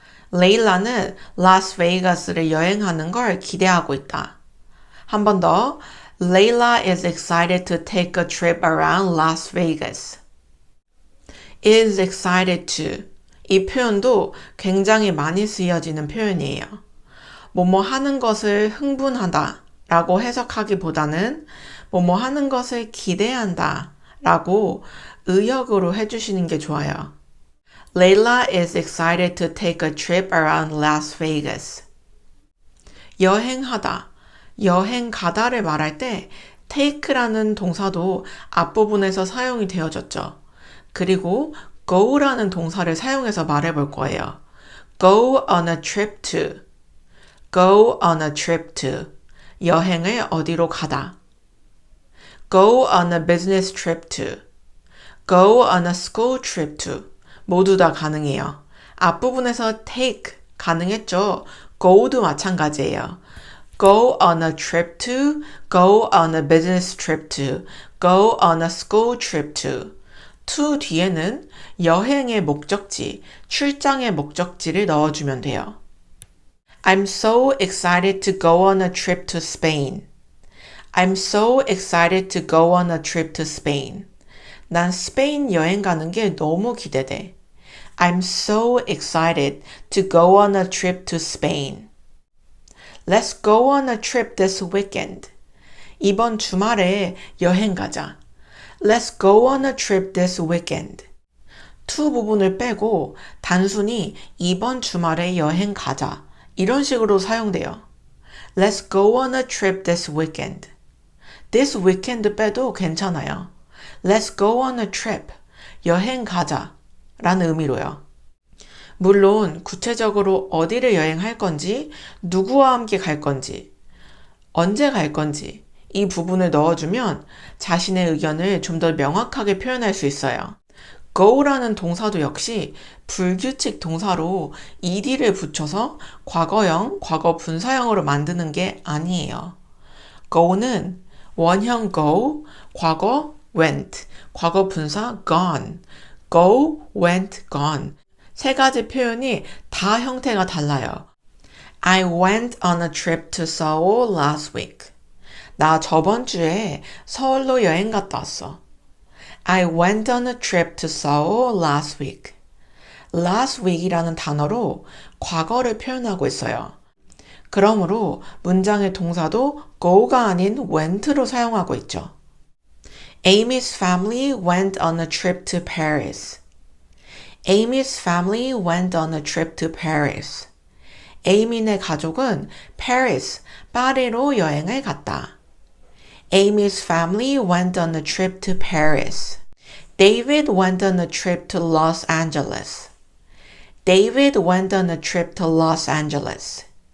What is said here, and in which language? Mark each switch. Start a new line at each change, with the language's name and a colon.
Korean: 레일라는 라스베이거스를 여행하는 걸 기대하고 있다. 한 번 더.
English: Layla is excited to take a trip around Las Vegas. is excited to.
Korean: 이 표현도 굉장히 많이 쓰여지는 표현이에요. 뭐뭐 하는 것을 흥분하다 라고 해석하기보다는 뭐뭐 하는 것을 기대한다 라고 의역으로 해주시는 게 좋아요.
English: Layla is excited to take a trip around Las Vegas.
Korean: 여행하다, 여행 가다를 말할 때 take라는 동사도 앞부분에서 사용이 되어졌죠. 그리고 go라는 동사를 사용해서 말해볼 거예요.
English: Go on a trip to. Go on a trip to.
Korean: 여행을 어디로 가다.
English: Go on a business trip to. Go on a school trip to.
Korean: 모두 다 가능해요. 앞부분에서 take 가능했죠.
English: go도
Korean: 마찬가지예요.
English: Go on a trip to, go on a business trip to, go on a school trip to.
Korean: to 뒤에는 여행의 목적지, 출장의 목적지를 넣어주면 돼요.
English: I'm so excited to go on a trip to Spain. I'm so excited to go on a trip to Spain.
Korean: 난 스페인 여행 가는 게 너무 기대돼.
English: I'm so excited to go on a trip to Spain. Let's go on a trip this weekend.
Korean: 이번 주말에 여행 가자.
English: Let's go on a trip this weekend.
Korean: to 부분을 빼고 단순히 이번 주말에 여행 가자. 이런 식으로 사용돼요.
English: Let's go on a trip this weekend.
Korean: This weekend 빼도 괜찮아요.
English: Let's go on a trip.
Korean: 여행 가자. 라는 의미로요. 물론 구체적으로 어디를 여행할 건지, 누구와 함께 갈 건지, 언제 갈 건지 이 부분을 넣어주면 자신의 의견을 좀 더 명확하게 표현할 수 있어요. go라는 동사도 역시 불규칙 동사로 ed를 붙여서 과거형, 과거 분사형으로 만드는 게 아니에요. go는 원형 go, 과거 went, 과거 분사 gone, go, went, gone. 세 가지 표현이 다 형태가 달라요.
English: I went on a trip to Seoul last week.
Korean: 나 저번 주에 서울로 여행 갔다 왔어.
English: I went on a trip to Seoul last week.
Korean: last week이라는 단어로 과거를 표현하고 있어요. 그러므로 문장의 동사도 go가 아닌 went로 사용하고 있죠.
English: Amy's family went on a trip to Paris. Amy's family went on a trip to Paris.
Korean: 에이미네 가족은 Paris, 파리로 여행을 갔다.
English: Amy's family went on a trip to Paris. David went on a trip to Los Angeles. David went on a trip to Los Angeles.